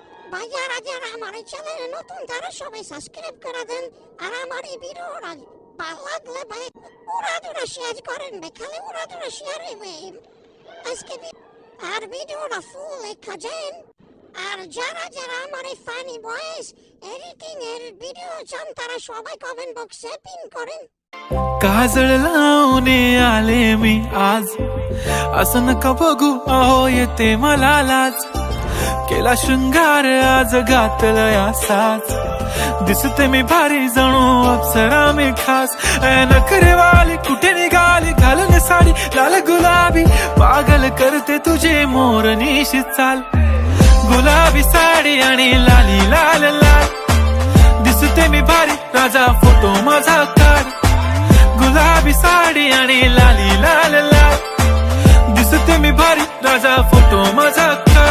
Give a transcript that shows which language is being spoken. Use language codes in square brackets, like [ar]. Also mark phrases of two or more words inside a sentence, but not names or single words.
[bn] ভাইয়ারা যারা আমার এই চ্যানেলে নতুন তারা সবাই সাবস্ক্রাইব করে দেন আর আমার এই ভিডিওটা ভালো লাগলে ভাই উড়াদুরা শেয়ার করেন ভাই, খালি উড়াদুরা শেয়ার হবে আজকে আর ভিডিওটা ফুল দেখা যান। আর যারা যারা আমার এই [en] funny voice editing [bn] এর ভিডিও চান তারা সবাই [en] comment box [bn] পিন করেন। [mr] काजळ लावणे आले मी आज, असं नका बघू अहो येते मला लाज, केला शृंगार आज घातलं या साज, दिसते मी भारी जणू अप्सरा मी खास, नखरेवाली कुठे निघाली घालून साडी लाल गुलाबी, पागल करते तुझे मोरनीशी चाल, गुलाबी साडी आणि लाली लाल लाल, दिसते मी भारी राजा फोटो माझा काढ, गुलाबी साडी आणि लाली लाल लाल, दिसते मी भारी राजा फोटो माझा